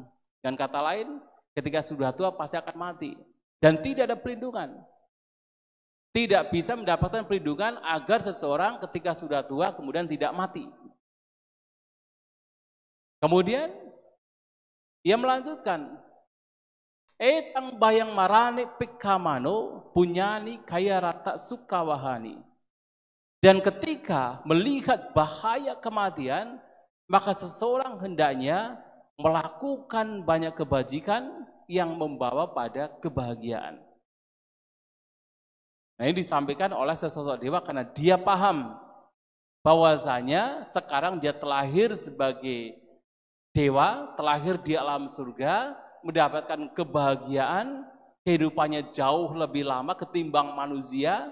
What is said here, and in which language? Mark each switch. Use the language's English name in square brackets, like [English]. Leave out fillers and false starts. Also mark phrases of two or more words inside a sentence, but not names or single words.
[Indonesian] Dan kata lain, ketika sudah tua pasti akan mati. Dan tidak ada pelindungan. Tidak bisa mendapatkan perlindungan agar seseorang ketika sudah tua kemudian tidak mati. Kemudian ia melanjutkan, [Pali] etang bayang marane pikamano punyani kaya rata sukawahani. [Indonesian] Dan ketika melihat bahaya kematian, maka seseorang hendaknya melakukan banyak kebajikan yang membawa pada kebahagiaan. Nah, ini disampaikan oleh sesosok dewa karena dia paham bahwasanya sekarang dia terlahir sebagai dewa, terlahir di alam surga, mendapatkan kebahagiaan, kehidupannya jauh lebih lama ketimbang manusia.